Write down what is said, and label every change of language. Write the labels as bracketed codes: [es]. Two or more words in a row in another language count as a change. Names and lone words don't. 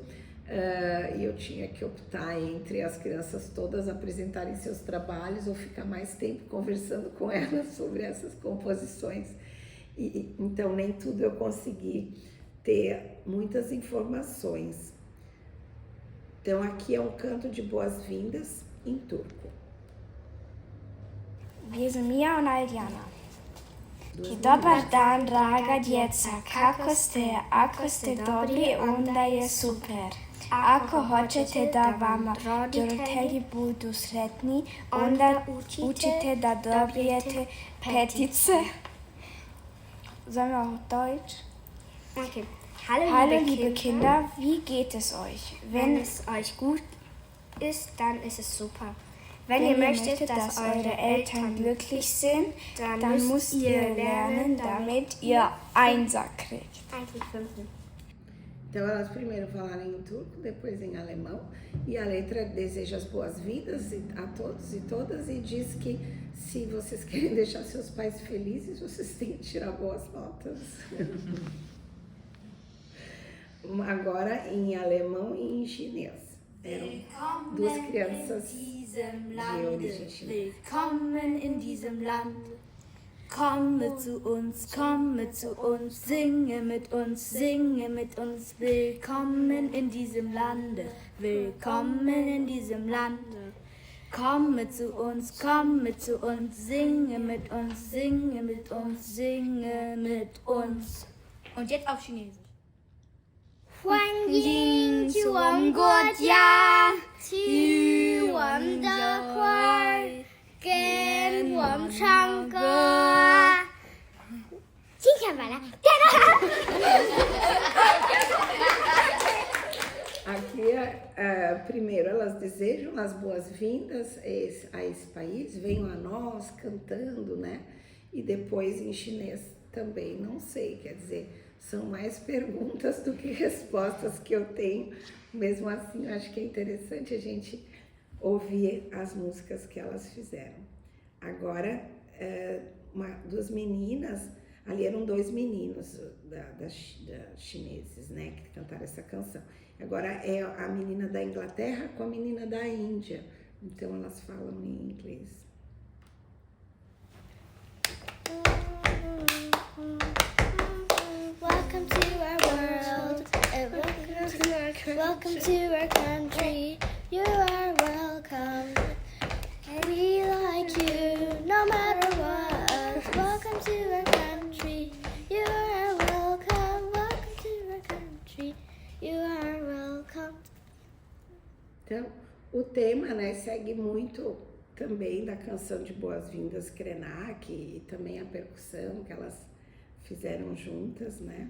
[pt] E eu tinha que optar entre as crianças todas apresentarem seus trabalhos ou ficar mais tempo conversando com elas sobre essas composições. Então, nem tudo eu consegui ter muitas informações. Então, aqui é um canto de boas-vindas em turco. [de] Wir sind Mia und Aljana. [bs] Dobar dan, draga djeca, kako ste? Ako ste dobri, onda je super. ako hoćete da vama roditelji budu sretni, onda učite da dobijete petice. [de] Sollen wir auch Deutsch? Okay. Hallo liebe Kinder, wie geht es euch? Wenn es euch gut ist, dann ist es super. Wenn ihr möchtet, dass eure Eltern glücklich sind, dann müsst ihr lernen, damit ihr Einser kriegt. Eigentlich 5. [pt] Então elas primeiro falaram em turco, depois em alemão, e a letra deseja as boas-vindas a todos e todas e diz que se vocês querem deixar seus pais felizes, vocês têm que tirar boas notas. Agora em alemão e em chinês. Eram duas crianças de origem chinesa. [de] Willkommen in diesem Land. Komme zu uns, singe mit uns. Willkommen in diesem Lande, willkommen in diesem Lande. Komme zu uns, singe mit uns. Und jetzt auf Chinesisch. [zh] 欢迎去我们国家，去我们的花，跟我们唱歌。今天晚上， [pt] Aqui, primeiro, elas desejam as boas-vindas a esse país, venham a nós cantando, né? E depois em chinês também, não sei, quer dizer, são mais perguntas do que respostas que eu tenho. Mesmo assim, eu acho que é interessante a gente ouvir as músicas que elas fizeram. Agora, duas meninas, ali eram 2 meninos da chineses, né, que cantaram essa canção. Agora é a menina da Inglaterra com a menina da Índia, então elas falam em inglês. [en] Welcome to our world, welcome to our country. You are welcome. We like you, no matter what. Welcome to our country. You are welcome. Welcome to our country. You are welcome. [pt] Então, o tema, né, segue muito também da canção de Boas-Vindas Krenak e também a percussão que elas fizeram juntas, né?